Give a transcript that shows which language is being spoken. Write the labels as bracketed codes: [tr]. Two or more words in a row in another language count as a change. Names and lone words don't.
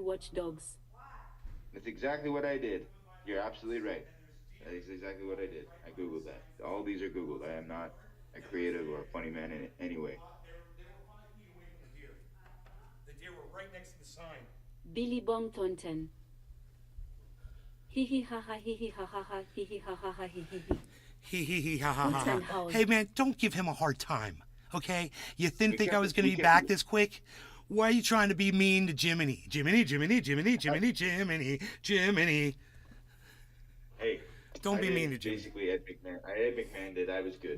[en] We watch dogs. That's exactly what I did. You're absolutely right. That is exactly what I did. I Googled that. All these are Googled. I am not a creative or a funny man in it anyway. They were 5 feet away from the deer. The deer were right next to the sign. Billy Bong Thornton. Hee hee ha ha hee hee ha ha ha hee hee ha ha ha hee hee hee. Hee hee hee ha ha Hoot and ha. howl. Hey man, don't give him a hard time, okay? You didn't think I was gonna be back this quick? Why are you trying to be mean to Jiminy? Jiminy, Jiminy, Jiminy, Jiminy, Jiminy, Jiminy. Hey. Don't be mean to Jimmy. Basically, Ed McMahon. Ed McMahon did. I was good.